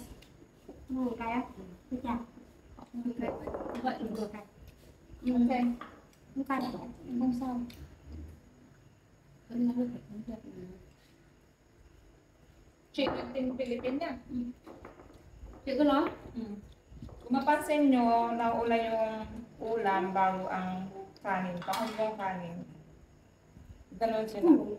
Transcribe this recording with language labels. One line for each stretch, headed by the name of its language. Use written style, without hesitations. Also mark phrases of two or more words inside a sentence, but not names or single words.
Vietnamese: Không ăn cay á? Xin chào. Không cay. Vậy là vừa cay. Ok. Không cay. Không sao. Chị tiếng Philippines niya. Chị có nói.
Filipino: Kung mapansin nyo, naula yung ulam bago ang kanin. Pakul yung kanin. Ganon sila.